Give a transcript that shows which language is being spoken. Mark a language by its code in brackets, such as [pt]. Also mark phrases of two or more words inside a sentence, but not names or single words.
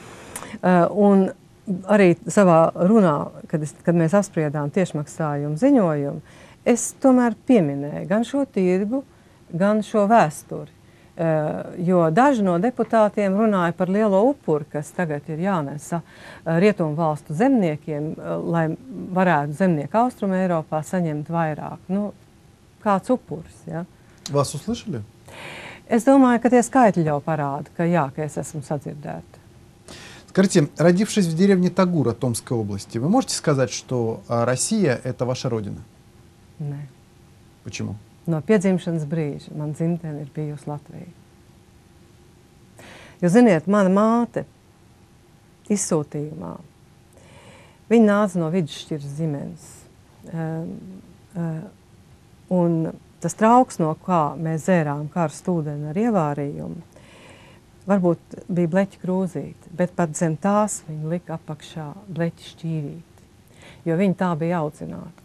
[lv] Un arī savā runā, kad mēs apspriedām tiešmaksājumu ziņojumu, es tomēr pieminēju gan šo tirgu, gan šo vēsturi. Jo daži no deputātiem runāja par lielo upuri, kas tagad ir jānesa rietumu valstu zemniekiem, lai varētu zemnieki Austrumu Eiropā saņemt vairāk. Kāds upuris, ja? [ru] Вас услышали? [lv] Es domāju, ka tie skaitļi jau parāda, ka es esmu sadzirdēta. [ru] Скажите, родившись в деревне Тагура Томской области, вы можете сказать, что Россия – это ваша родина? [lv] Nē. [ru] Почему? [lv] No piedzimšanas brīža man dzimtene ir bijusi Latvija. Jo, ziniet, mana māte izsūtījumā, viņa nāca no vidusšķiras ģimenes. Un tas trauks, no kā mēs dzērām karstu ūdeni ar ievārījumu, varbūt bija bleķa krūzīte, bet pat zem tās viņa lika apakšā bleķa šķīvīti, jo viņa tā bija audzināta.